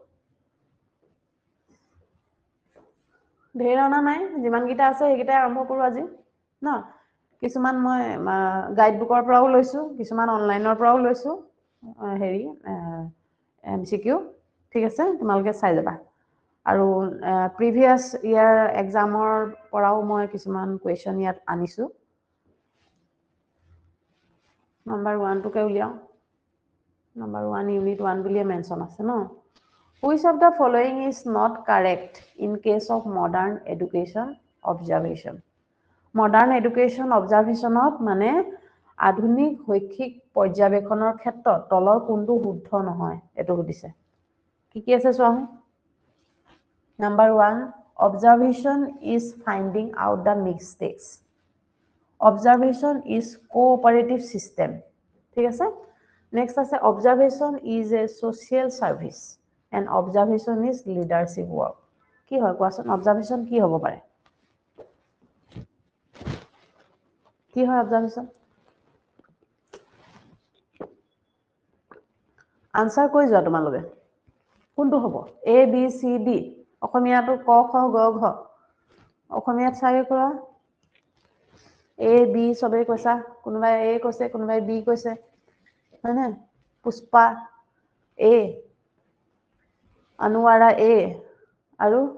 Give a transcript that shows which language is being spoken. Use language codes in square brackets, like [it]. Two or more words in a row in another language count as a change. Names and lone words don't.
[as] ধেৰ অনা নাই যিমান গিটা আছে সেইকেইটা আৰম্ভ কৰো আজি ন কিছুমান মই গাইড বুকৰ পৰাও লৈছো কিছুমান অনলাইনৰ পৰাও লৈছো হেৰি এমসিকিউ ঠিক আছে তোমালোকে চাই যাবা আৰু [en] previous year examৰ [as] পৰাও মই কিছুমান কুৱেশ্যন ইয়াত আনিছো নাম্বাৰ 1 টোকে উলিয়াও নাম্বাৰ 1 ইউনিট 1 বুলিয়ে মেনশন আছে ন [en] which of the following is not correct in case of modern education observation modern education observationত [as] মানে আধুনিক শৈক্ষিক পৰ্যবেক্ষণৰ ক্ষেত্ৰত তলৰ কোনটো শুদ্ধ নহয় এটো সুধিছে কি আছে চোৱা [en] Number 1, observation is finding out the mistakes. Observation is cooperative system. [as] ঠিক আছে? [en] Next আছে observation is a social service and observation is leadership work. [as] কি হয় কোৱাচোন observation কি হ'ব পাৰে? কি হয় observation? আনসাৰ কৈ যোৱা তোমালোকে কোনটো হ'ব A B C D অসমীয়াটো ক খ গ ঘ অসমীয়াত চাগে কৰা A B সবে কৈছা কোনোবাই A কৈছে কোনোবাই B কৈছে হয় না পুষ্পা A অনুৱাৰা A আৰু